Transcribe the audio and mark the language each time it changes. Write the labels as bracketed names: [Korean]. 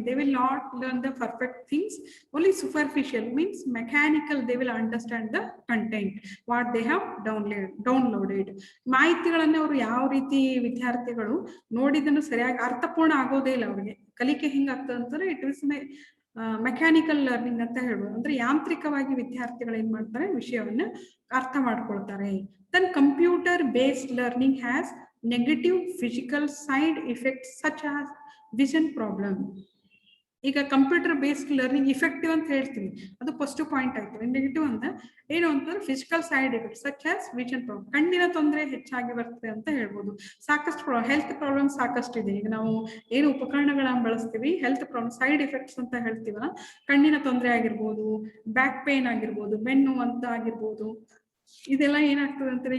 [English] They will not learn the perfect things, only superficial, means mechanical. They will understand the content what they have downloaded. [Kannada] ಮಾಹಿತಿಗಳನ್ನ ಅವರು ಯಾವ ರೀತಿ ವಿದ್ಯಾರ್ಥಿಗಳು ನೋಡಿದನ್ನು ಸರಿಯಾಗಿ ಅರ್ಥಪೂರ್ಣ ಆಗೋದೇ ಇಲ್ಲ. ಅವ್ರಿಗೆ ಕಲಿಕೆ ಹೆಂಗಾಗ್ತದೆ ಅಂತಂದ್ರೆ, [English] it is mechanical learning [Kannada] ಅಂತ ಹೇಳ್ಬೋದು. ಅಂದ್ರೆ ಯಾಂತ್ರಿಕವಾಗಿ ವಿದ್ಯಾರ್ಥಿಗಳು ಏನ್ ಮಾಡ್ತಾರೆ, ವಿಷಯವನ್ನ ಅರ್ಥ ಮಾಡ್ಕೊಳ್ತಾರೆ. [English] Then computer based learning has negative physical side effects such as vision problem. [Kannada] ಈಗ ಕಂಪ್ಯೂಟರ್ ಬೇಸ್ಡ್ ಲರ್ನಿಂಗ್ ಇಫೆಕ್ಟಿವ್ ಅಂತ ಹೇಳ್ತೀವಿ, ಅದು ಪಾಸಿಟಿವ್ ಪಾಯಿಂಟ್ ಆಯ್ತು. ನೆಗೆಟಿವ್ ಅಂತ ಏನು ಅಂತಂದ್ರೆ [English] physical side effect such as vision problem, [Kannada] ಕಣ್ಣಿನ ತೊಂದರೆ ಹೆಚ್ಚಾಗಿ ಬರ್ತದೆ ಅಂತ ಹೇಳ್ಬೋದು. ಸಾಕಷ್ಟು ಹೆಲ್ತ್ ಪ್ರಾಬ್ಲಮ್ ಸಾಕಷ್ಟು ಇದೆ. ಈಗ ನಾವು ಏನು ಉಪಕರಣಗಳನ್ನ ಬಳಸ್ತೀವಿ, ಹೆಲ್ತ್ ಪ್ರಾಬ್ಲಮ್ ಸೈಡ್ ಎಫೆಕ್ಟ್ಸ್ ಅಂತ ಹೇಳ್ತೀವಲ್ಲ, ಕಣ್ಣಿನ ತೊಂದರೆ ಆಗಿರ್ಬೋದು, ಬ್ಯಾಕ್ ಪೇನ್ ಆಗಿರ್ಬೋದು, ಬೆನ್ನು ಅಂತ ಆಗಿರ್ಬೋದು, ಇದೆಲ್ಲ ಏನಾಗ್ತದೆ ಅಂತಾರೆ.